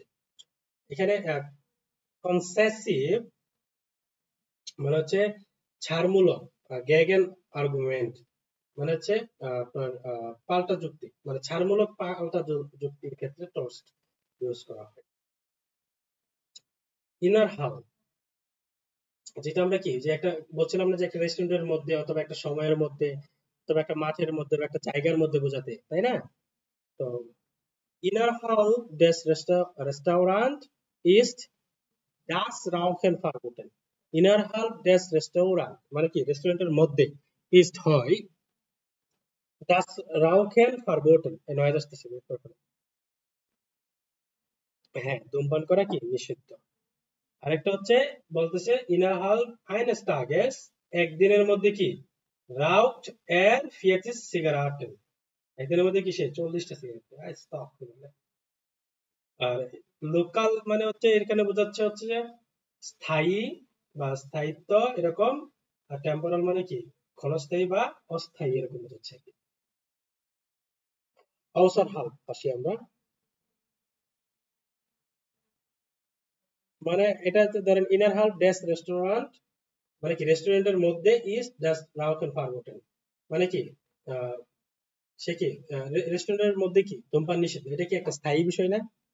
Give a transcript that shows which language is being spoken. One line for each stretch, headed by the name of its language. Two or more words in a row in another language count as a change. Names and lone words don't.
Bangla: এখানে কনসেসিভ মানে হচ্ছে ছাড়মূলক, গ্যাগেন আর্গুমেন্ট মানে হচ্ছে আপনার পাল্টা যুক্তি, মানে ছাড়মূলক পাল্টা যুক্তির ক্ষেত্রে টর্চ ইউজ করা হয়। ইনার হাল, যেটা আমরা কি যে একটা বলছিলাম না যে একটা রেস্টুরেন্টের মধ্যে অথবা একটা সময়ের মধ্যে অথবা একটা মাঠের মধ্যে বা একটা জায়গার মধ্যে বোঝাতে, তাই না?
German: তো ইনার হল des Restaurant ist das Rauchen verboten. Innerhalb des Restaurant
Bangla: মানে কি রেস্টুরেন্টের মধ্যে,
German: ist হয় das Rauchen verboten,
Bangla: এই নয় আসতেছে। হ্যাঁ, ধূমপান করা কি নিষিদ্ধ। আরেকটা হচ্ছে বলতেছে
German: innerhalb eines Tages,
Bangla: একদিনের মধ্যে কি
German: raucht er 40 Zigaretten,
Bangla: একদিনের মধ্যে কি সে 40টা সিগারেট। আর লোকাল মানে হচ্ছে এখানে বোঝাচ্ছে হচ্ছে যে স্থায়ী বা স্থায়িত্ব এরকম, আর টেম্পোরাল মানে কি ক্ষণস্থায়ী বা অস্থায়ী, এরকম বোঝাচ্ছে আর কি। অবসর হাল আসি আমরা, মানে এটা হচ্ছে ধরেন
German: innerhalb des Restaurant,
Bangla: মানে কি রেস্টুরেন্টের মধ্যে
German: ist das Rauchen verboten,
Bangla: মানে কি আহ, সে কি রেস্টুরেন্টের মধ্যে কি ধূমপান নিষিদ্ধ, এটা কি একটা স্থায়ী বিষয় না?